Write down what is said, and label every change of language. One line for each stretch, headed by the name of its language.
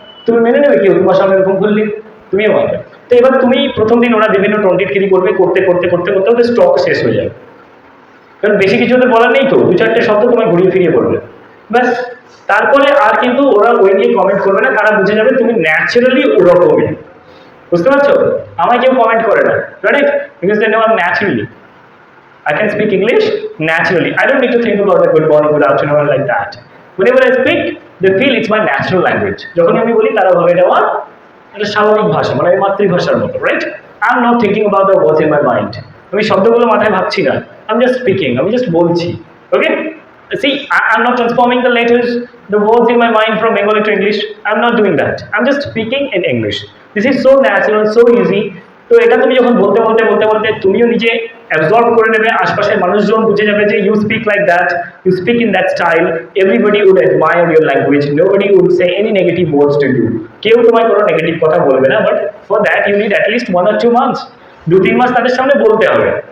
Bangla: তুমি মেনে নেবে কেউ তোমার সামনে এরকম করলে? তুমিও মানবে। তো এবার তুমি প্রথম দিন ওরা বিভিন্ন টন্টিটকিরি করবে, করতে করতে করতে করতে ওদের স্টক শেষ হয়ে যাবে, কারণ বেশি কিছু ওদের বলার নেই, তো দু চারটে শব্দ তোমায় ঘুরিয়ে ফিরিয়ে বলবে, ব্যাস। তারপরে আর কিন্তু ওরা ওই নিয়ে কমেন্ট করবে না, তারা বুঝে যাবে তুমি ন্যাচারালি ওরকমই। বুঝতে পারছো? আমায় কেউ কমেন্ট করে না,
English: Right? Because they know I am naturally, I can speak English naturally. I don't need to think about the good morning, good afternoon, or like that. Whenever I speak, they feel it's my natural language.
Bangla: যখন আমি বলি তারা ভাবে এটা আমার একটা স্বাভাবিক ভাষা, মানে মাতৃভাষার মতো, right?
English: I am not thinking about the words in my mind.
Bangla: আমি শব্দগুলো মাথায় ভাবছি না,
English: I am just speaking,
Bangla: আমি জাস্ট বলছি।
English: Okay? See, I'm not transforming the letters, the words in my mind from Bengali to English. I'm not doing that. I'm just speaking in English. This is so natural, so easy.
Bangla: তো এটা তুমি যখন বলতে বলতে বলতে বলতে তুমিও নিজে অ্যাবজর্ব করে নেবে, আশপাশের মানুষজন বুঝে যাবে যে
English: You speak like that, you speak in that style, everybody would admire your language, nobody would say any negative words to you.
Bangla: কেউ তোমায় কোনো নেগেটিভ কথা বলবে না,
English: but for that you need at least 1 or 2 months,
Bangla: 2-3 মাস তাদের সামনে বলতে হবে।